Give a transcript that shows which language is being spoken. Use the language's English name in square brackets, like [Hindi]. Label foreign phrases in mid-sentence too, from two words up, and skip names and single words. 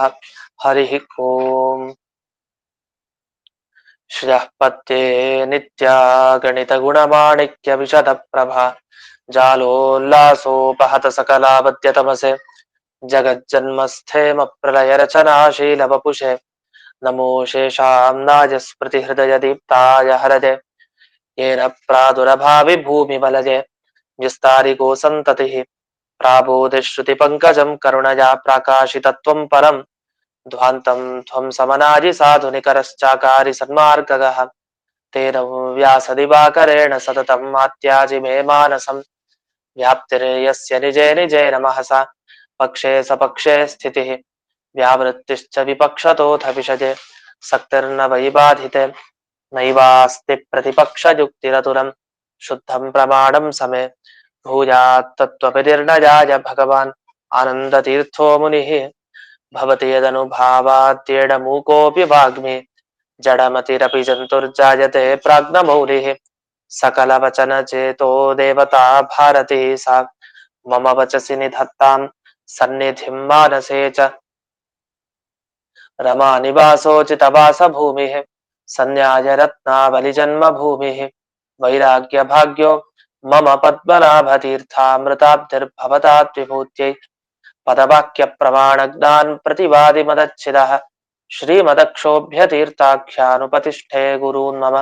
[Sanskrit] ಹರಿ ಓಂ. ಶ್ರಿಯಃ ಪತ್ಯೇ ನಿತ್ಯ ಗಣಿತ ಗುಣಮಾಣಿಕ್ಯ ವಿಶದ ಪ್ರಭಾ ಜಾಲೋಲ್ಲಾಸೋಪಹತ ಸಕಲಾವದ್ಯ ತಮಸೆ ಜಗಜ್ಜನ್ಮಸ್ಥೇಮ ಪ್ರಳಯ ರಚನಾಶೀಲ ವಪುಷೆ ನಮೋ ಶೇಷಾಂನಾಯ ಸ್ಮೃತಿ ಹೃದಯ ದೀಪ್ತಾಯ ಹರದೆ ಯೇನ ಪ್ರಾದುರಭಾವಿ ಭೂಮಿ ಬಲಜೆ ವಿಸ್ತಾರಿಗೋ ಸಂತತಿ ಪ್ರಾಬೋಧಿ ಶ್ರುತಿ ಪಂಕಜಂ ಕರುಣಯಾ ಪ್ರಾಕಾಶಿತತ್ವಂ ಪರಂ ಧ್ವಾಂತಂ ತ್ವಂ ಸಮನಾಜಿ ಸಾಧು ನಿಕರಶ್ಚಾಕಾರಿ ಸನ್ಮಾರ್ಗಗಃ ತೇನ ವ್ಯಾಸದಿವಾಕರೇಣ ಸತತಂ ಮಾತ್ಯಾಜಿ ಮೇ ಮಾನಸಂ ವ್ಯಾಪ್ತಿರೇಯಸ್ಯ ನಿಜೇ ನಿಜೇ ನಮಃ ಸ ಪಕ್ಷೇ ಸಪಕ್ಷೇ ಸ್ಥಿತಿಃ ವ್ಯಾವೃತ್ತಿಶ್ಚ ವಿಪಕ್ಷತೋಥ ವಿಷಜೆ ಸಕ್ತಿರ್ನ ವೈಬಾಧಿತೆ ನೈವಾಸ್ತಿ ಪ್ರತಿಪಕ್ಷಯುಕ್ತಿರತುರಂ ಶುದ್ಧಂ ಪ್ರಮಾಣಂ ಸಮೇ ಭೂಯಾತ್ ತತ್ವವಿನಿರ್ಣಯಾಯ ಭಗವಾನ್ ಆನಂದತೀರ್ಥೋ ಮುನಿಃ ಭವತಿ ಯದನುಭಾವಾತ್ಯೇಡ ಮೂಕೋಪಿ ವಾಗ್ಮಿ ಜಡಮತಿರಪಿ ಜಂತುರ್ಜಾಯತೆ ಪ್ರಾಜ್ಞಮೌಲಿಃ ಸಕಲ ವಚನ ಚೇತೋ ದೇವತಾ ಭಾರತಿ ಸಾ ಮಮ ವಚಸಿ ನಿಧತ್ತಾಂ ಸನ್ನಿಧಿಂ ಮಾನಸೇ ಚ रमा निवासोचितवास भूमिः सन्न्याय रत्नावली जन्म भूमिः वैराग्य भाग्यो मम पद्मनाभतीर्थामृताब्धिर्भवतात् विभूत्यै पदवाक्य प्रमाण ज्ञान प्रतिवादि मदच्छिदः श्रीमदक्षोभ्य तीर्थाख्यानुपतिष्ठे गुरून् मम